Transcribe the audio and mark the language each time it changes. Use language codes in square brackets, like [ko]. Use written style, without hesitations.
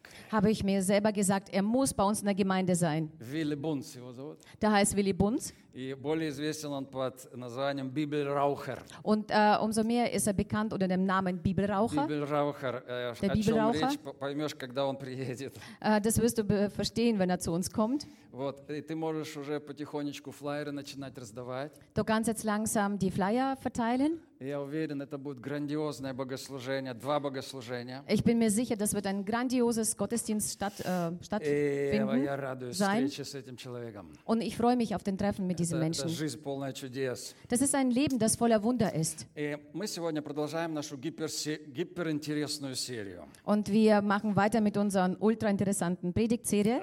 [de] habe ich mir selber gesagt, er muss bei uns in der Gemeinde sein. [ru] Willy Bunz, его зовут. [de] Der heißt Willy Bunz. [ru] И более известен он под названием Библраухер. [de] Und umso mehr ist er bekannt unter dem Namen Библраухер. [ru] Библраухер, der Библраухер. Речь, поймешь, когда он приедет. [de] Das wirst du verstehen, wenn er zu uns kommt. [ru] Вот, и ты можешь уже потихонечку флаеры начинать раздавать. [de] Du kannst jetzt langsam die Flyer verteilen. [ru] Я уверен, это будет грандиозное богослужение, 2 богослужения. [de] Ich bin mir sicher, das wird ein grandioses Gottesdienst stattfinden. Aber [ru] я радуюсь встрече с этим человеком. [de] Und ich freue mich auf den Treffen. Mit diesen Menschen. Das ist ein Leben, das voller Wunder ist. Und wir machen weiter mit unserer ultra-interessanten Predigtserie.